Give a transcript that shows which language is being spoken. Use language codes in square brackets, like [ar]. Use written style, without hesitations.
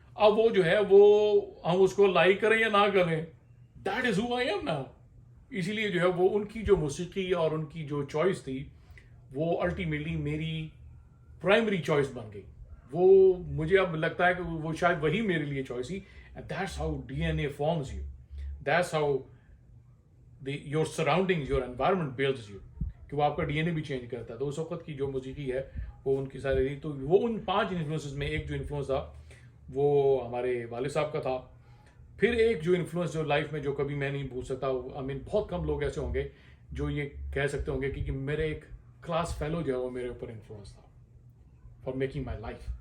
[ur] اب وہ جو ہے وہ ہم اس کو لائک کریں یا نہ کریں، [en] That is who I am now. [ur] اسی لیے جو ہے وہ ان کی جو موسیقی اور ان کی جو چوائس تھی وہ الٹیمیٹلی میری پرائمری چوائس بن گئی. وہ مجھے اب لگتا ہے کہ وہ شاید وہی میرے لیے چوائس تھی. [en] And that's how DNA forms you. That's how your surroundings, your environment builds you. [ur] کہ وہ آپ کا DNA بھی چینج کرتا ہے. تو اس وقت کی جو موسیقی ہے وہ ان کی ساری، تو وہ ان 5 انفلوئنسز میں ایک جو انفلوئنس تھا وہ ہمارے والد صاحب کا تھا. پھر ایک جو انفلوئنس جو لائف میں جو کبھی میں نہیں بھول سکتا، بہت کم لوگ ایسے ہوں گے جو یہ کہہ سکتے ہوں گے کہ میرے ایک کلاس فیلو جو ہے وہ میرے اوپر انفلوئنس تھا [en] For making my life.